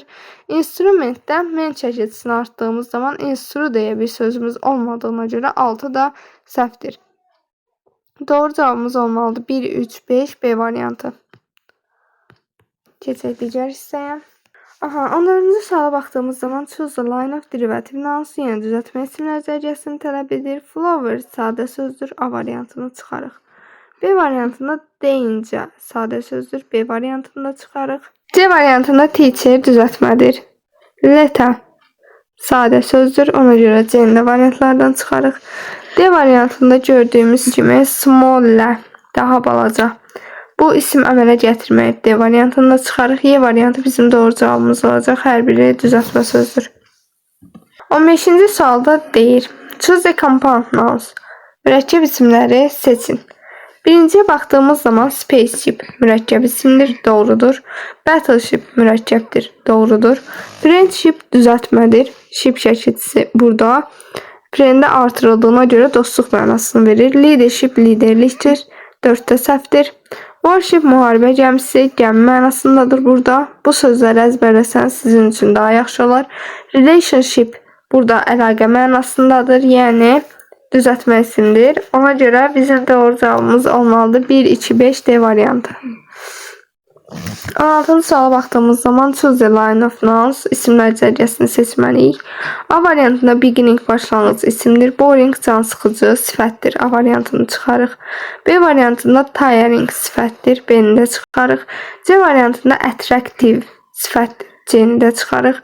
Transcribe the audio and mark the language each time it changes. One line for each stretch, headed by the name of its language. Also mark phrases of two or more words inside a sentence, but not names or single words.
Azerbaijani: Instrumentdə ment şəkilçisini artdığımız zaman instru deyə bir sözümüz olmadığına görə 6 da səhvdir. Doğru cavabımız olmalıdır. 1, 3, 5 B variantı. Keçək digər hissəyə. 14-cü suala baxdığımız zaman
English: choose a line of derivative nouns
Azerbaijani: yenə düzəltmə isimlər cərgəsini tələb edir. Flower sadə sözdür. A variantını çıxarıq. B variantında deyincə sadə sözdür. B variantını da çıxarıq. C variantında teacher düzəltmədir. Letter sadə sözdür. Ona görə C-ni də variantlardan çıxarıq. D variantında gördüyümüz kimi smaller daha balaca. Bu isim əmələ gətirməyib. D variantını da çıxarıq. Y variantı bizim doğru cavabımız olacaq. Hər biri düzəltmə sözdür. 15-ci sualda deyir.
English: Choose a compound nouns.
Azerbaijani: Mürəkkəb isimləri seçin. Birinciyə baxdığımız zaman spaceship mürəkkəb isimdir. Doğrudur. Battleship mürəkkəbdir. Doğrudur. Friendship düzəltmədir. Ship şəkilçisi burada. Frienddə artırıldığına görə dostluq mənasını verir. Leadership liderlikdir. 4-də səhvdir. Warship müharibə gəmisi, gəmi mənasındadır burada. Bu sözləri əzbərləsəniz sizin üçün daha yaxşı olar. Relationship burada əlaqə mənasındadır, yəni düzəltmə isimdir. Ona görə bizim doğru cavabımız olmalıdır. 1, 2, 5 D variantı. 16-cı suala baxdığımız zaman
English: choose a line of nouns
Azerbaijani: isimlər cərgəsini seçməliyik. A variantında beginning başlanğıc isimdir. Boring can sıxıcı sifətdir. A variantını çıxarıq. B variantında tiring sifətdir. B-ni də çıxarıq. C variantında attractive sifətdir. C-ni də çıxarıq.